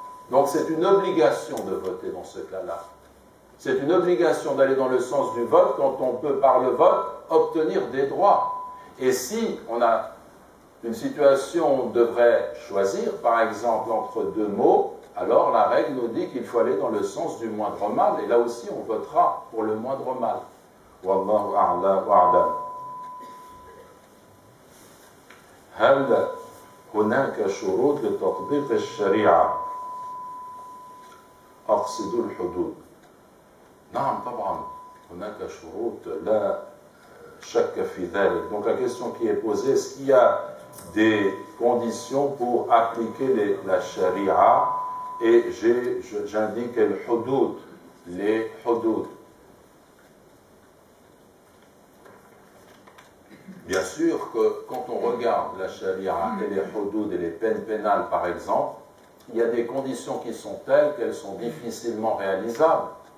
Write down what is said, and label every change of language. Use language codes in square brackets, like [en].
[fr] Donc c'est une obligation de voter dans ce cas-là. C'est une obligation d'aller dans le sens du vote quand on peut, par le vote, obtenir des droits. Et si on a une situation où on devrait choisir, par exemple, entre deux mots, alors la règle nous dit qu'il faut aller dans le sens du moindre mal, et là aussi on votera pour le moindre mal. [ar] Wallahu a'la wa'lam. هل هناك شروط لتطبيق الشريعة؟ أقصد الحدود. نعم طبعا هناك شروط لا شك في ذلك. [fr] Donc la question qui est posée, est-ce qu'il y a des conditions pour appliquer la sharia? Et j'indique les hudud. Bien sûr que quand on regarde la sharia et les hudud et les peines pénales par exemple, il y a des conditions qui sont telles qu'elles sont difficilement réalisables.